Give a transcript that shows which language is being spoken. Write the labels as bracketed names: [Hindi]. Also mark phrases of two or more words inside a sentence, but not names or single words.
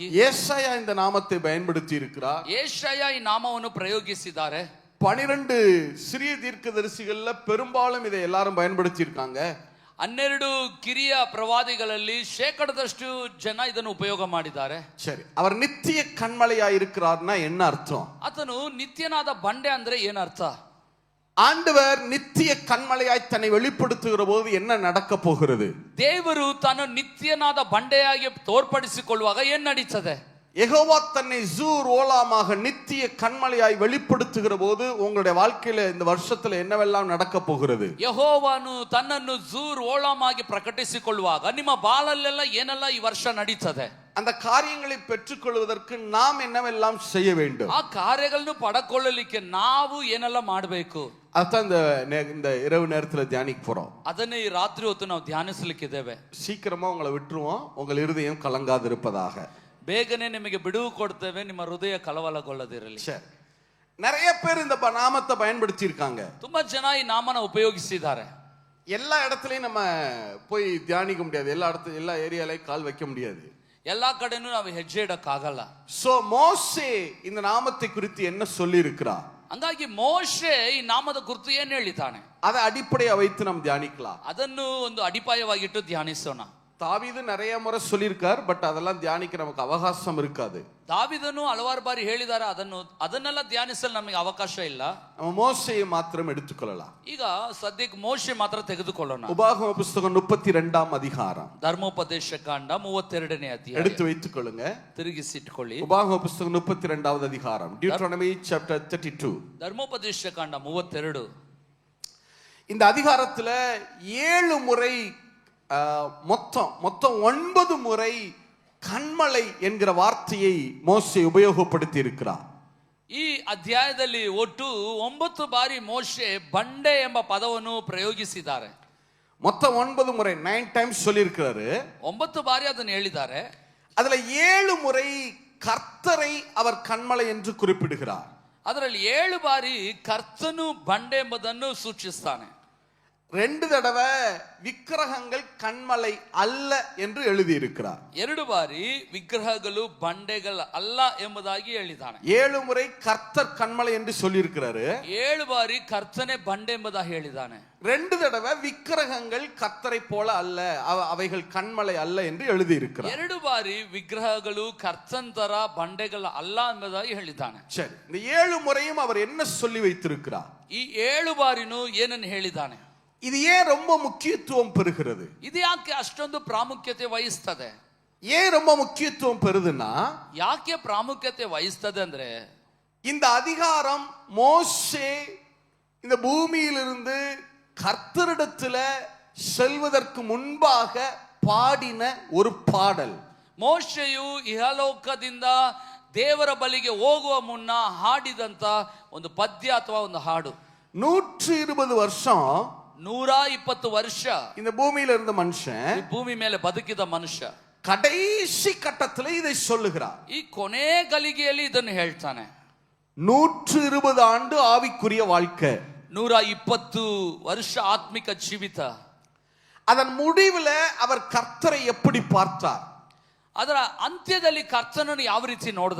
[Tamil] ஏசாயா இந்த நாமத்தை பயன்படுத்தி இருக்கிறார். [Kannada] ಯೆಶಾಯ ಈ ನಾಮವನ್ನು ಪ್ರಯೋಗಿಸಿದ್ದಾರೆ. [Tamil] 12 சிறிய தீர்க்கதரிசிகள்ல பெரும்பாலும் இதை எல்லாரும் பயன்படுத்தி இருக்காங்க. [Kannada] 12 ಕಿರಿಯ ಪ್ರವಾದಿಗಳಲ್ಲಿ ಶೇಕಡದಷ್ಟು ಜನ ಇದನ್ನು ಉಪಯೋಗ ಮಾಡಿದ್ದಾರೆ. [Tamil] சரி, அவர் நித்திய கண்மலையா இருக்கிறார்னா என்ன அர்த்தம்? [Kannada] ಆತನು ನಿತ್ಯನಾದ ಬಂಡೆ ಅಂದ್ರೆ ಏನರ್ಥ? [Tamil] ஆண்டவர் நித்திய கண்மலையாய் தன்னை வெளிப்படுத்துகிற போது என்ன நடக்க போகிறது? [Kannada] ದೇವರು ತಾನು ನಿತ್ಯನಾದ ಬಂಡೆಯಾಗಿ ತೋರ್ಪಡಿಸಿಕೊಳ್ಳುವಾಗ ಏನ್ ನಡೀತದೆ? [Tamil] யெகோவா தன்னை ஜூர் ஓலாமாக நித்திய கண்மலையாய் வெளிப்படுத்துகிற போது உங்களுடைய வாழ்க்கையில இந்த வருஷத்துல என்னவெல்லாம் நடக்க போகிறது? [Kannada] ಯೆಹೋವನು ತನ್ನನ್ನು ಜೂರ್ ಓಲಾಮ್ ಆಗಿ ಪ್ರಕಟಿಸಿಕೊಳ್ಳುವಾಗ ನಿಮ್ಮ ಬಾಳಲ್ಲೆಲ್ಲ ಏನೆಲ್ಲ ಈ ವರ್ಷ ನಡೀತದೆ? [Tamil] அந்த காரியங்களை பெற்றுக்கொள்வதற்கு நாம் என்னவெல்லாம் செய்ய வேண்டும்? [Kannada] ಆ ಕಾರ್ಯಗಳನ್ನು ಪಡಕೊಳ್ಳಲಿಕ್ಕೆ ನಾವು ಏನೆಲ್ಲ ಮಾಡಬೇಕು [Tamil] அதான் இந்த இரவு நேரத்துல தியானிக்க போறோம். [Kannada] ಅದನ್ನೇ ಈ ರಾತ್ರಿ ಹೊತ್ತು ನಾವು ಧ್ಯಾನಿಸಲಿಕ್ಕಿದ್ದೇವೆ. [Tamil] சீக்கிரமா உங்களை விட்டுருவோம், உங்கள் இருதயம் கலங்காதிருப்பதாக. [Kannada] ಬೇಗನೆ ನಿಮಗೆ ಬಿಡುವು ಕೊಡ್ತೇವೆ, ನಿಮ್ಮ ಹೃದಯ ಕಳವಳಗೊಳ್ಳದಿರಲಿ. [Tamil] சரி, நிறைய பேர் இந்த நாமத்தை பயன்படுத்தி இருக்காங்க. [Kannada] ತುಂಬಾ ಜನ ಈ ನಾಮನ ಉಪಯೋಗಿಸಿದ್ದಾರೆ. [Tamil] எல்லா இடத்துலயும் நம்ம போய் தியானிக்க முடியாது, எல்லா ஏரியாலையும் கால் வைக்க முடியாது, [Kannada] ಎಲ್ಲಾ ಕಡೆನೂ ನಾವು ಹೆಜ್ಜೆ ಇಡಕ್ಕಾಗಲ್ಲ. [Tamil] சோ மோசே இந்த நாமத்தை குறித்து என்ன சொல்லி இருக்கிறார்? [Kannada] ಹಂಗಾಗಿ ಮೋಶೆ ಈ ನಾಮದ ಕುರಿತು ಏನ್ ಹೇಳಿದ್ದಾನೆ [Tamil] அதை அடிப்படையா வைத்து நாம் தியானிக்கலாம். [Kannada] ಅದನ್ನು ಒಂದು ಅಡಿಪಾಯವಾಗಿಟ್ಟು ಧ್ಯಾನಿಸೋಣ. [Tamil] தாவீது நிறைய முறை சொல்லியிருக்கார், பட் அதெல்லாம் தியானிக்க நமக்கு அவகாசம் இருக்காது. [Kannada] ದಾವಿದನು ಹಲವಾರು ಬಾರಿ ಹೇಳಿದ್ದಾರೆ, ಅದನ್ನೆಲ್ಲ ಧ್ಯಾನಿಸಲು ನಮಗೆ ಅವಕಾಶ ಇಲ್ಲ. [Tamil] நம்ம மோசேயை மாத்திரம் எடுத்துக்கொள்ளலாம். [Kannada] ಈಗ ಸದ್ಯಕ್ಕೆ ಮೋಶೆ ಮಾತ್ರ ತೆಗೆದುಕೊಳ್ಳೋಣ. [Tamil] உபாகம புஸ்தகம் 32ஆம் அதிகாரம், [Kannada] ಧರ್ಮೋಪದೇಶ ಕಾಂಡ 32ನೇ ಅಧ್ಯಾಯ [Tamil] எடுத்து வைத்துக் கொள்ளுங்க. [Kannada] ತಿರುಗಿಸಿಟ್ಕೊಳ್ಳಿ. [Tamil] உபாகம புஸ்தகம் 32வது அதிகாரம், [English] Deuteronomy chapter 32. [Kannada] ಧರ್ಮೋಪದೇಶ ಕಾಂಡ 32. [Tamil] இந்த அதிகாரத்துல 7 முறை மொத்தம் 9 முறை கண்மலை என்கிற வார்த்தையை மோசே உபயோகப்படுத்தி இருக்கிறார். [Kannada] ಈ ಅಧ್ಯಾಯದಲ್ಲಿ ಒಟ್ಟು 9 ಬಾರಿ ಮೋಶೆ ಬಂಡೆ ಎಂಬ ಪದವನ್ನು ಪ್ರಯೋಗಿಸಿದ್ದಾರೆ. [Tamil] மொத்தம் 9 முறை, 9 டைம்ஸ் சொல்லி இருக்கிறாரு. [Kannada] 9 ಬಾರಿ ಅದನ್ನು ಹೇಳಿದ್ದಾರೆ. [Tamil] அதுல 7 முறை கர்த்தரை அவர் கண்மலை என்று குறிப்பிடுகிறார். [Kannada] ಅದರಲ್ಲಿ 7 ಬಾರಿ ಕರ್ತನು ಬಂಡೆ ಎಂಬುದನ್ನು ಸೂಚಿಸ್ತಾನೆ. [Tamil] 2 தடவை விக்கிரகங்கள் கண்மலை அல்ல என்று எழுதி இருக்கிறார். [Kannada] 2 ಬಾರಿ ವಿಗ್ರಹಗಳು ಬಂಡೆಗಳು ಅಲ್ಲ ಎಂಬುದಾಗಿ ಹೇಳಿದ್ದಾನೆ. [Tamil] 7 முறை கர்த்தர் கண்மலை என்று சொல்லி இருக்கிறாரு. [Kannada] 7 ಬಾರಿ ಕರ್ತನೆ ಬಂಡೆ ಎಂಬುದಾಗಿ ಹೇಳಿದ್ದಾನೆ. [Tamil] 2 தடவை விக்கிரகங்கள் கர்த்தரை போல அல்ல, அவைகள் கண்மலை அல்ல என்று எழுதி இருக்கிறார். [Kannada] 2 ಬಾರಿ ವಿಗ್ರಹಗಳು ಕರ್ತಂತರ ಬಂಡೆಗಳು ಅಲ್ಲ ಎಂಬುದಾಗಿ ಹೇಳಿದ್ದಾನೆ. [Tamil] சரி, இந்த 7 முறையும் அவர் என்ன சொல்லி வைத்திருக்கிறார்? [Kannada] ಈ 7 ಬಾರಿನೂ ಏನನ್ನು ಹೇಳಿದ್ದಾನೆ? [Tamil] இது ஏன் ரொம்ப முக்கியத்துவம் பெறுகிறது? [Kannada] ಇದು ಯಾಕೆ ಅಷ್ಟೊಂದು ಪ್ರಾಮುಖ್ಯತೆ ವಹಿಸ್ತದೆ? [Tamil] ஏன் ரொம்ப முக்கியத்துவம் பெறுதுன்னா, [Kannada] ಯಾಕೆ ಪ್ರಾಮುಖ್ಯತೆ ವಹಿಸ್ತದೆ ಅಂದ್ರೆ, [Tamil] இந்த அதிகாரம் மோசே இந்த பூமியிலிருந்து கர்த்தரிடத்துல செல்வதற்கு முன்பாக பாடின ஒரு பாடல். [Kannada] ಮೋಶೆಯು ಇಹಲೋಕದಿಂದ ದೇವರ ಬಳಿಗೆ ಹೋಗುವ ಮುನ್ನ ಹಾಡಿದಂತ ಒಂದು ಪದ್ಯ ಅಥವಾ ಒಂದು ಹಾಡು. [Tamil] 120 வருஷம் [Kannada] 120 ವರ್ಷ [Tamil] இந்த பூமியில இருந்த மனுஷன், [Kannada] ಈ ಭೂಮಿ ಮೇಲೆ ಬದುಕಿದ ಮನುಷ್ಯ [Tamil] கடைசி கட்டத்தில் இதை சொல்லுகிறார். [Kannada] ಈ ಕೊನೆ ಗಳಿಗೆಯಲ್ಲಿ ಇದನ್ನು ಹೇಳ್ತಾನೆ. [Tamil] 120 ஆண்டு ஆவிக்குரிய வாழ்க்கை, [Kannada] 120 ವರ್ಷ ಆತ್ಮಿಕ ಜೀವಿತ. [Tamil] அதன் முடிவில் அவர் கர்த்தரை எப்படி பார்த்தார்? [Kannada] ಅದರ ಅಂತ್ಯದಲ್ಲಿ ಕರ್ತನನ್ನು ಯಾವ ರೀತಿ ನೋಡ್ದ?